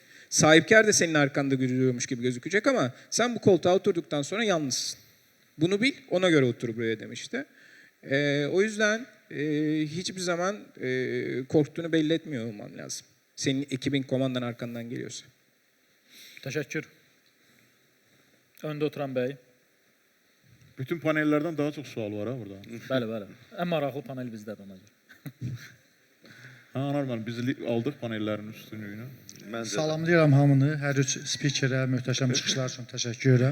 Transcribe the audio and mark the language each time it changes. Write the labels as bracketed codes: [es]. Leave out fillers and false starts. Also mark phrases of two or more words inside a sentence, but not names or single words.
[tr] Sahipkar da senin arkanda duruyormuş gibi gözükecek ama sen bu koltuğa oturduktan sonra yalnızsın. Bunu bil, ona göre otur buraya demişti. O yüzden hiçbir zaman korktuğunu belli etmiyor olman lazım. Senin ekibin komandan arkandan geliyorsa. [az] Təşəkkür. Öndə oturan bəy. Bütün panellərdən daha çox sual var ha burada. Bəli. Ən maraqlı panel bizdədir ona görə. Anar müəllim, biz aldıq panellərin üstünlüyünü. Salamlayıram hamını, hər üç spikerə, möhtəşəm çıxışlar üçün təşəkkür edirəm.